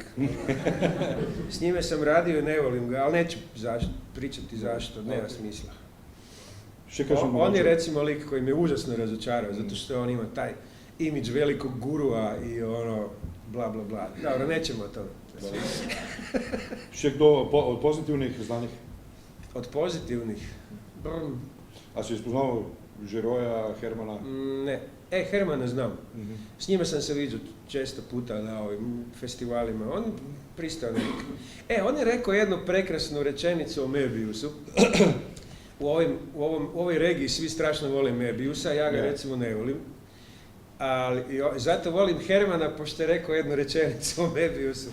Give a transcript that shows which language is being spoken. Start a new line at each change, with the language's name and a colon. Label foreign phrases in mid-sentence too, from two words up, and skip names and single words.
Croatian: S njime sam radio i ne volim ga, ali neću pričati zašto, nema smisla. On je recimo lik koji me užasno razočarao, zato što on ima taj imidž velikog gurua i bla bla bla. Dobro, nećemo o tome.
Slovenian: Še kdo od pozitivnih znanih?
Croatian: Od pozitivnih?
Slovenian: A si spoznal Žiroja, Hermana?
Croatian: Ne. Hermana znam. S njima sam se viđao često puta na ovim festivalima. On pristao lik. On je rekao jednu prekrasnu rečenicu o Möbiusu. U ovoj regiji svi strašno vole Möbiusa, ja ga recimo ne volim. Ali zato volim Hermana, pošto je rekao jednu rečenicu o Möbiusu.